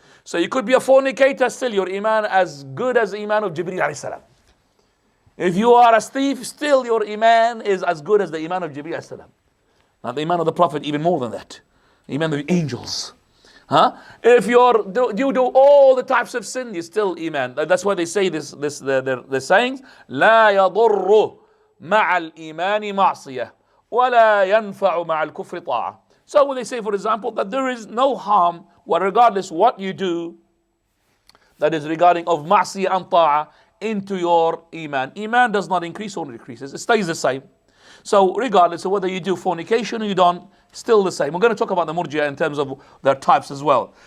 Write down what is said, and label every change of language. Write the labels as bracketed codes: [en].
[en] So you could be a fornicator, still your iman as good as the iman of Jibreel alayhi salam. If you are a thief, still your iman is as good as the iman of Jibreel alayhi salam. Now the iman of the Prophet, even more than that. The iman of the angels. If you do all the types of sin, you still iman. [ar] That's why they say they're saying, لا يضر مع الإيمان معصية ولا ينفع مع الكفر طاعة. [en] So when they say, for example, that there is no harm, regardless what you do, that is regarding of ma'siyah and ta'ah, into your iman. Iman does not increase or decreases. It stays the same. So regardless of whether you do fornication or you don't, still the same. We're going to talk about the Murji'ah in terms of their types as well.